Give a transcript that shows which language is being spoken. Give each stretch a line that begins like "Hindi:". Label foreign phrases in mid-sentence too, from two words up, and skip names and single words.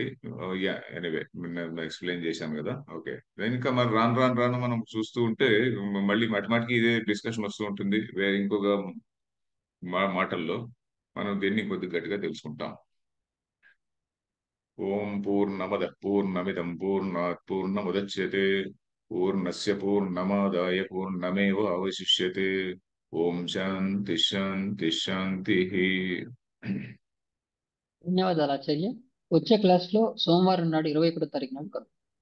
Telugu: ఎనీవే నేను ఎక్స్ప్లెయిన్ చేశాను కదా. ఓకే. ఇంకా మరి రాను రాను రాను మనం చూస్తూ ఉంటే మళ్ళీ మాటిమాటికి ఇదే డిస్కషన్ వస్తూ ఉంటుంది. వేరే ఇంకొక మాటల్లో మనం దీన్ని కొద్ది గట్టిగా తెలుసుకుంటాం.
Sanskrit: ఓం పూర్ణమద పూర్ణమిదం పూర్ణాత్ పూర్ణముదచ్యతే పూర్ణస్య పూర్ణమాదాయ పూర్ణమేవ అవశిష్యతే. ఓం శాంతి శాంతి శాంతి.
Telugu: ధన్యవాదాలు ఆచార్య. వచ్చే క్లాస్ లో సోమవారం నాడు 21వ తారీఖు నాడు కలుద్దాం.